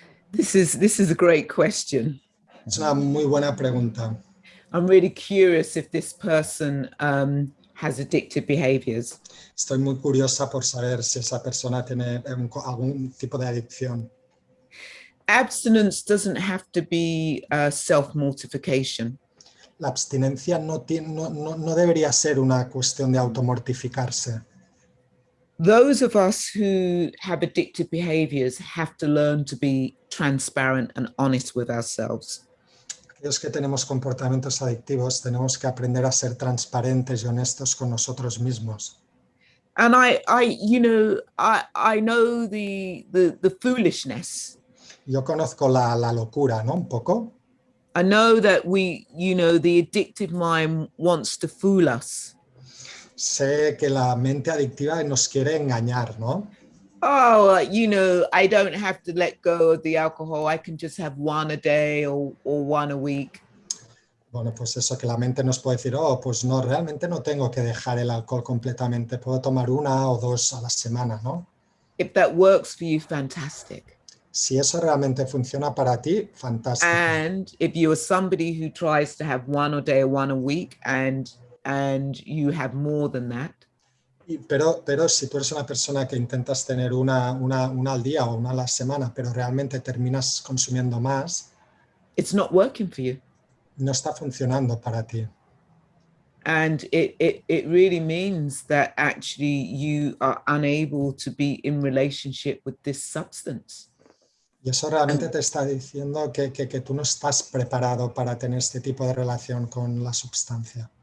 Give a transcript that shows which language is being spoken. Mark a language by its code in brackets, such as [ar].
[en] This is a great question. [es] Es una muy buena pregunta. [en] I'm really curious if this person has addictive behaviors. [es] Estoy muy curiosa por saber si esa persona tiene algún tipo de adicción. [en] Abstinence doesn't have to be self-mortification. [es] La abstinencia no debería ser una cuestión de automortificarse. [en] those of us who have addictive behaviors have to learn to be transparent and honest with ourselves. [es] Aquellos que tenemos comportamientos adictivos tenemos que aprender a ser transparentes y honestos con nosotros mismos. [en] And I know the foolishness. [es] Yo conozco la locura, ¿no? Un poco. [en] I know that the addictive mind wants to fool us. [es] Sé que la mente adictiva nos quiere engañar, ¿no? [en] Oh, I don't have to let go of the alcohol. I can just have one a day or one a week. [es] Bueno, pues eso, que la mente nos puede decir, oh, pues no, realmente no tengo que dejar el alcohol completamente, puedo tomar una o dos a la semana, ¿no? [en] If that works for you, fantastic. [es] Si eso realmente funciona para ti, fantástico. [en] And if you are somebody who tries to have one a day or one a week and you have more than that. [es] Pero si tú eres una persona que intentas tener una al día o una a la semana, pero realmente terminas consumiendo más, [en] it's not working for you. [es] No está funcionando para ti. [en] And it really means that actually you are unable to be in relationship with this substance. [es] Y eso realmente te está diciendo que tú no estás preparado para tener este tipo de relación con la sustancia.